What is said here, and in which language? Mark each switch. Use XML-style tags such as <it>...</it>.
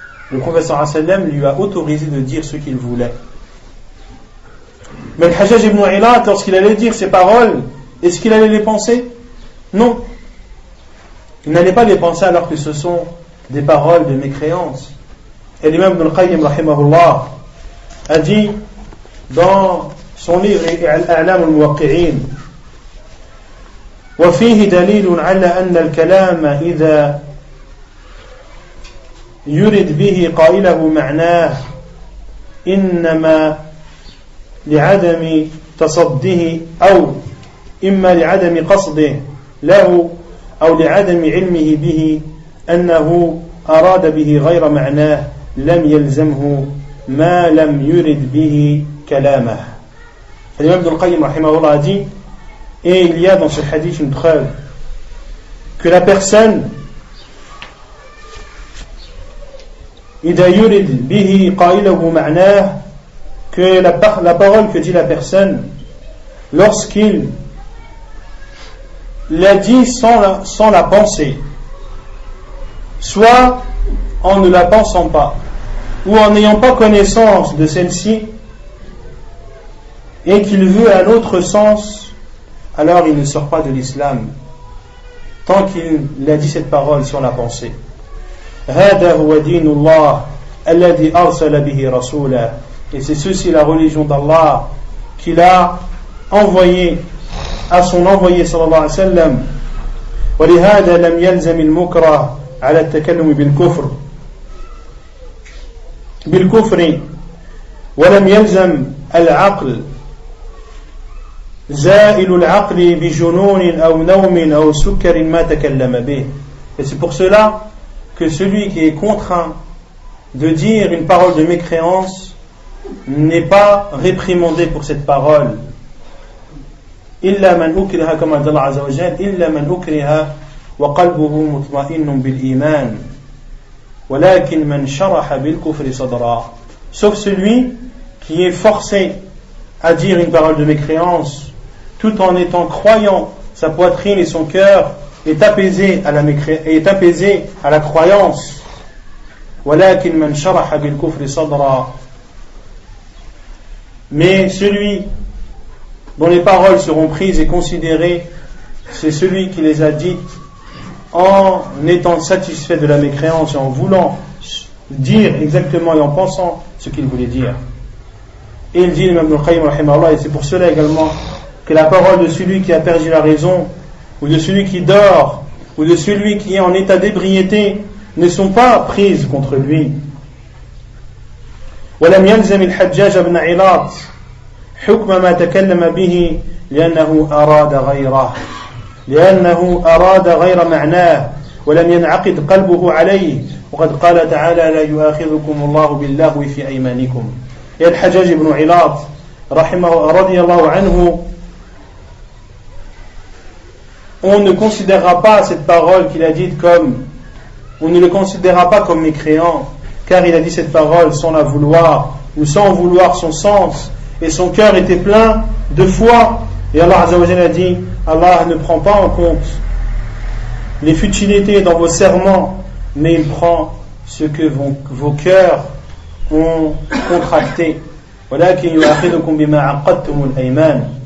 <fr>Le prophète sallallahu alayhi wa sallam lui a autorisé de dire ce qu'il voulait. Mais le Hajjaj ibn Ilat, lorsqu'il allait dire ces paroles, est-ce qu'il allait les penser? Non. Il n'allait pas les penser alors que ce sont des paroles de mécréance. Et l'imam Ibn al-Qayyim rahimahullah a dit dans son livre Al-A'lam al-Muwaqqi'in:</fr> <ar>وفيه دليل على أن الكلام إذا يرد به قائله معناه إنما لعدم تصده أو إما لعدم قصده له أو لعدم علمه به أنه أراد به غير معناه لم يلزمه ما لم يرد به كلامه.</ar> <fr>L'imam Ibn al-Qayyim rahimahullah a dit: et il y a dans ce hadith une preuve que la personne</fr> <ar>إذا يرد به قائله معناه,</ar> <fr>que la parole que dit la personne, lorsqu'il l'a dit sans la penser, soit en ne la pensant pas ou en n'ayant pas connaissance de celle-ci, et qu'il veut un autre sens, alors il ne sort pas de l'islam tant qu'il a dit cette parole sans la pensée.</fr> <ar>هذا هو دين الله الذي أرسل به رسوله.</ar> <fr>Et c'est ceci la religion d'Allah qu'il a envoyé à son envoyé sallallahu alayhi wa sallam.</fr> <ar>ولهذا لم يلزم المكره على التكلم بالكفر ولم يلزم العقل زائل العقل بجنون أو نوم أو سكر ما تكلم به.</ar> <fr>Et c'est pour cela que celui qui est contraint de dire une parole de mécréance n'est pas réprimandé pour cette parole.</fr> <ar>إلا من أكره كما قال الله عز وجل إلا من أكره وقلبه مطمئن بالإيمان ولكن من شرح بالكفر صدرا.</ar> <fr>Sauf celui qui est forcé à dire une parole de mécréance tout en étant croyant, sa poitrine et son cœur est apaisé à la croyance.</fr> <ar>ولكن من شرح بالكفر صدرا.</ar> <fr>Mais celui dont les paroles seront prises et considérées, c'est celui qui les a dites en étant satisfait de la mécréance et en voulant dire exactement et en pensant ce qu'il voulait dire. Et il dit, l'imam Ibn al-Qayyim, rahimahullah, et c'est pour cela également que la parole de celui qui a perdu la raison, ou de celui qui dort, ou de celui qui est en état d'ébriété, ne sont pas prises contre lui.</fr> <ar>ولم يلزم الحجاج بن علاط حكم ما تكلم به لأنه أراد غير معناه ولم ينعقد قلبه عليه وقد قال تعالى لا يؤاخذكم الله باللغو في أيمانكم.</ar> <fr>Et Al-Hajjaj ibn Ilat radiyallahu anhu, on ne considérera pas cette parole qu'il a dite comme, on ne le considérera pas comme mécréant, car il a dit cette parole sans la vouloir ou sans vouloir son sens, et son cœur était plein de foi. Et Allah Azza wa Jalla a dit, Allah ne prend pas en compte les futilités dans vos serments, mais il prend ce que vos cœurs ont contracté.</fr> <ar>ولكن يؤاخذكم بما عقدتم الأيمان.</ar>